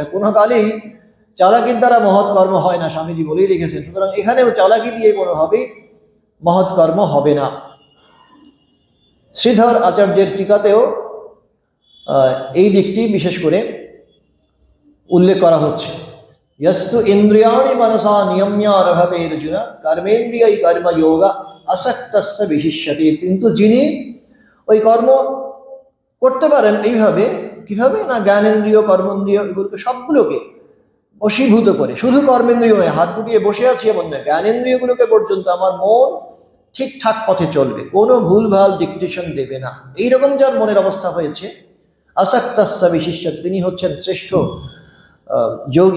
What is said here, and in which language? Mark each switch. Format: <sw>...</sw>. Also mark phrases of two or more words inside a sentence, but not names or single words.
<bn>কোনো কালেই চালাকির দ্বারা মহৎ কর্ম হয় না, স্বামীজি বলেই রেখেছেন। সুতরাং এখানেও চালাকি দিয়ে কোনোভাবেই মহৎ কর্ম হবে না। শ্রীধর আচার্যের টিকাতেও এই দিকটি বিশেষ করে উল্লেখ করা হচ্ছে।</bn> <sa>यस्तु इंद्रियाणि मनसा नियम्यारभते अर्जुन कर्मेन्द्रिय कर्मयोग আসক্তস্য বিশিষ্যতে।</sa> <bn>কিন্তু যিনি ওই কর্ম করতে পারেন এইভাবে, কিভাবে না, জ্ঞানেন্দ্রিয় কর্মেন্দ্রিয় এগুলোকে সবগুলোকে বশীভূত করে, শুধু কর্মেন্দ্রিয় নয়, হাত গুটিয়ে বসে আছি এমন না, জ্ঞানেন্দ্রিয়গুলোকে পর্যন্ত আমার মন ঠিকঠাক পথে চলবে, কোনো ভুলভাল ডিকটেশন দেবে না, এইরকম যার মনের অবস্থা হয়েছে,</bn> <sa>আসক্তস্য বিশিষ্যতে,</sa> <bn>তিনি হচ্ছেন শ্রেষ্ঠ যোগী।</bn>